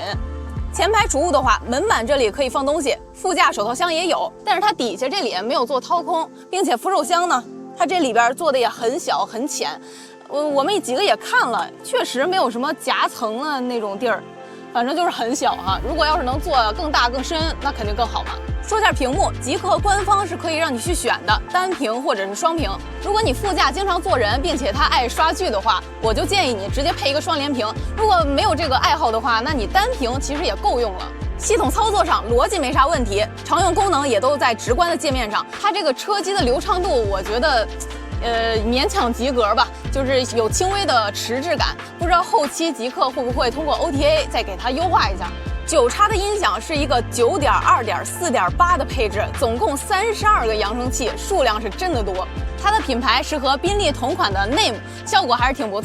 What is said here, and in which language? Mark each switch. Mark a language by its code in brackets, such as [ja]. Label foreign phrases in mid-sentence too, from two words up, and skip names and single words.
[zh] 前排儲物的話，門板這裡可以放東西，副駕手套箱也有，但是它底下這裡沒有做掏空，並且扶手箱呢，它這裡邊做的也很小很淺。我們幾個也看了，確實沒有什麼夾層的那種地兒，反正就是很小哈。如果要是能做更大更深，那肯定更好嘛。說下屏幕，極氪官方是可以讓你去選的，單屏或者是雙屏。如果你副駕經常坐人，並且他愛刷劇的話，我就建議你直接配一個雙聯屏。如果沒有這個愛好的話，那你單屏其實也夠用了。系統操作上邏輯沒啥問題，常用功能也都在直觀的界面上。它這個車機的流暢度，我覺得勉強及格吧，就是有輕微的遲滯感。不知道後期極氪會不會通過 OTA 再給它優化一下。9X的音響是一個9.2、4.8的配置，總共32個揚聲器，數量是真的多。它的品牌是和賓利同款的 Name， 效果還是挺不